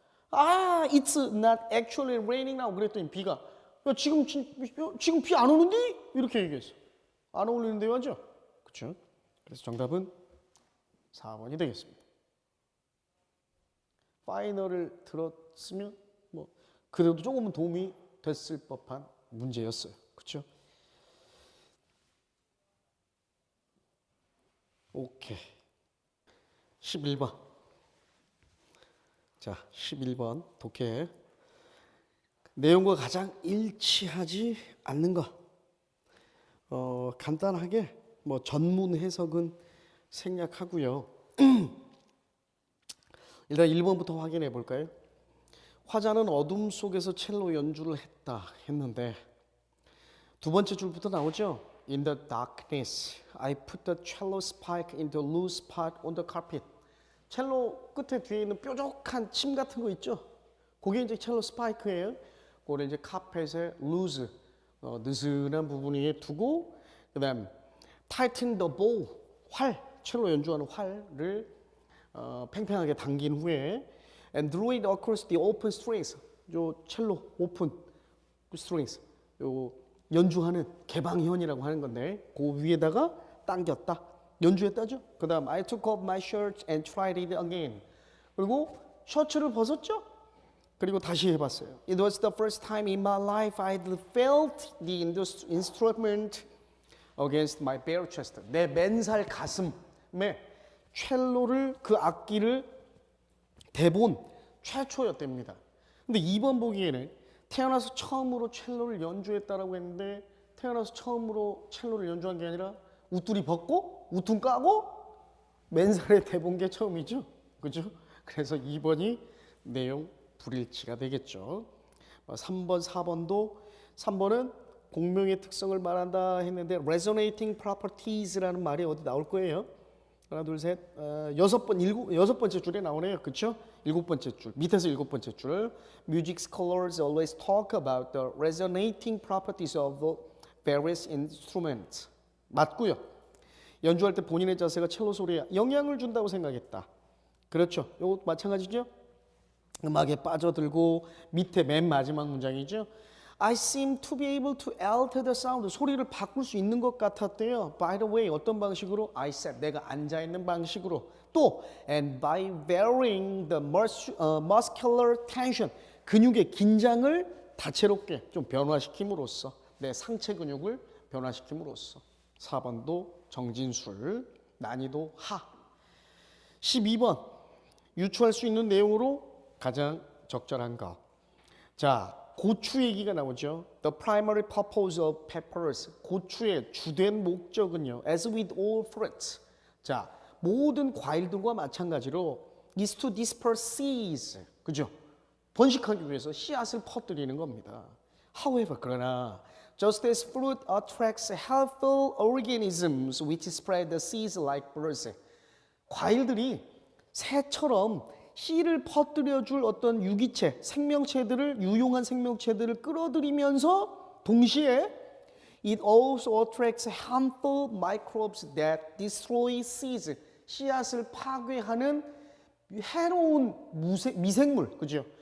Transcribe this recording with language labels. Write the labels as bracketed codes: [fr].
[en] It's not actually raining now. [ko] 그랬더니 비가, 야, 지금 비 안 오는데? 이렇게 얘기했어. 안 어울리는데 맞죠? 그렇죠? 그래서 정답은 4번이 되겠습니다. 파이널을 들었으면 뭐 그래도 조금은 도움이 됐을 법한 문제였어요. 그렇죠? 오케이. 11번. 자, 11번 독해. 내용과 가장 일치하지 않는 것. 간단하게 뭐 전문 해석은 생략하고요. 일단 1번부터 확인해 볼까요? 화자는 어둠 속에서 첼로 연주를 했다 했는데 두 번째 줄부터 나오죠. [en] In the darkness, I put the cello spike into loose part on the carpet. [ko] 첼로 끝에 뒤에 있는 뾰족한 침 같은 거 있죠? 그게 이제 첼로 스파이크예요. 그걸 이제 카펫에 loose, 느슨한 부분 위에 두고, 그다음 [en] tighten the bow, [ko] 활, 첼로 연주하는 활을 팽팽하게 당긴 후에 [en] and drew it across the open strings. [ko] 요 첼로 오픈 strings, 요 연주하는 개방현이라고 하는 건데 그 위에다가 당겼다. 연주했다죠. 그 다음 [en] I took off my shirt and tried it again. [ko] 그리고 셔츠를 벗었죠. 그리고 다시 해봤어요. [en] It was the first time in my life I felt the instrument against my bare chest. [ko] 내 맨살 가슴에 첼로를 그 악기를 대본 최초였답니다. 근데 2번 보기에는 태어나서 처음으로 첼로를 연주했다라고 했는데 태어나서 처음으로 첼로를 연주한 게 아니라 웃두리 벗고 우퉁 까고 맨살에 대본 게 처음이죠. 그죠? 그래서 2번이 내용 불일치가 되겠죠. 3번, 4번도 3번은 공명의 특성을 말한다 했는데 resonating properties라는 말이 어디 나올 거예요. 하나, 둘, 셋, 여섯 번째 줄에 나오네요. 그렇죠? 7번째 줄, 밑에서 7번째 줄. [en] Music scholars always talk about the resonating properties of various instruments. [ko] 맞고요. 연주할 때 본인의 자세가 첼로 소리에 영향을 준다고 생각했다. 그렇죠. 이거 마찬가지죠. 음악에 빠져들고 밑에 맨 마지막 문장이죠. [en] I seem to be able to alter the sound. [ko] 소리를 바꿀 수 있는 것 같았대요. [en] By the way, [ko] 어떤 방식으로? [en] I sat. [ko] 내가 앉아있는 방식으로. [en] 또, and by varying the muscular tension. [ko] 근육의 긴장을 다채롭게 좀 변화시킴으로써 내 상체 근육을 변화시킴으로써. 4번도 정진술, 난이도 하. 12번, 유추할 수 있는 내용으로 가장 적절한 거. 자, 고추 얘기가 나오죠. [en] The primary purpose of peppers. [ko] 고추의 주된 목적은요. [en] As with all fruits. [ko] 자, 모든 과일들과 마찬가지로 [en] is to disperse seeds. [ko] 그죠? 번식하기 위해서 씨앗을 퍼뜨리는 겁니다. [en] However, [ko] 그러나 [en] just as fruit attracts helpful organisms which spread the seeds like birds. [ko] 과일들이 새처럼 씨를 퍼뜨려줄 어떤 유기체, 생명체들을 유용한 생명체들을 끌어들이면서 동시에 [en] it also attracts harmful microbes that destroy seeds. [ko] 씨앗을 파괴하는 해로운 미생물, 그죠?